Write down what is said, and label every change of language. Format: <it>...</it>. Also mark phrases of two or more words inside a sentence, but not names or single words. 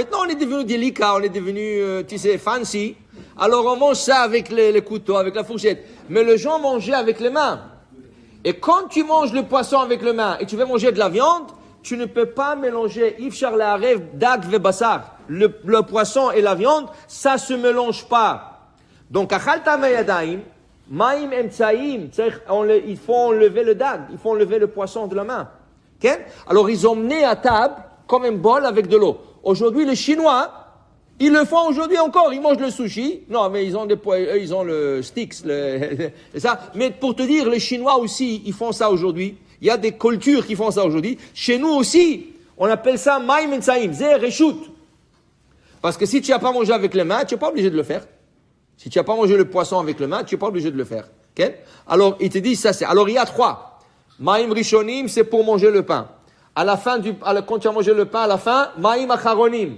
<fr>Maintenant, on est devenu délicat, on est devenu, fancy. Alors on mange ça avec les couteaux, avec la fourchette. Mais les gens mangeaient avec les mains. Et quand tu manges le poisson avec les mains et tu veux manger de la viande, tu ne peux pas mélanger</fr> <he>אפשר לערב דג ובשר.</he> <fr>Le poisson et la viande, ça se mélange pas. Donc,</fr> <he>אכלת מהידיים, מים אמצעיים,</he> <fr>il faut enlever le dag, il faut enlever le poisson de la main. Okay? Alors ils ont mené à table comme un bol avec de l'eau. Aujourd'hui les Chinois, ils le font aujourd'hui encore, ils mangent le sushi. Non mais ils ont le sticks, ça. Mais pour te dire, les Chinois aussi, ils font ça aujourd'hui. Il y a des cultures qui font ça aujourd'hui. Chez nous aussi, on appelle ça</fr> <he>מים אמצעיים, זה רשות.</he> <fr>Parce que si tu n'as pas mangé avec les mains, tu n'es pas obligé de le faire. Si tu n'as pas mangé le poisson avec les mains, tu n'es pas obligé de le faire. Okay? Alors, il te dit, ça c'est. Alors, il y a 3.</fr> <he>מים ראשונים,</he> <fr>c'est pour manger le pain. À la fin quand tu as mangé le pain, à la fin,</fr> <he>מים אחרונים.</he>